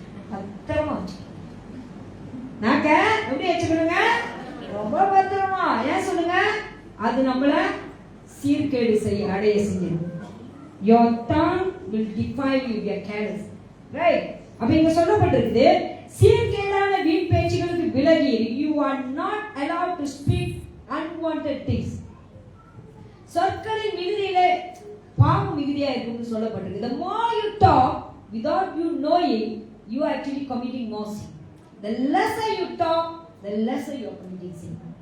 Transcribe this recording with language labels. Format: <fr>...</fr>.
<ta>பத்திரமா வச்சு நாக்க எப்படி வச்சுக்கணுங்க, ரொம்ப பத்திரமா. ஏன் சொல்லுங்க, அது நம்மள சீர்கேடு அடைய செஞ்சிடும்.</ta> <en>Your tongue will defile you, you are careless. Right?</en> <ta>அப்ப இங்க சொல்லப்பட்டிருக்குது, சீர்கேடான வீண் பேச்சுகளுக்கு விலகி,</ta> <en>you are not allowed to speak unwanted things.</en> <ta>சொற்களின் மிகுதியிலே பாவம் மிகுதியா இருக்குன்னு சொல்லப்பட்டிருக்கு.</ta> <en>The more you talk without you knowing, you are actually committing more sin. The lesser you talk, the lesser you are committing sin.</en>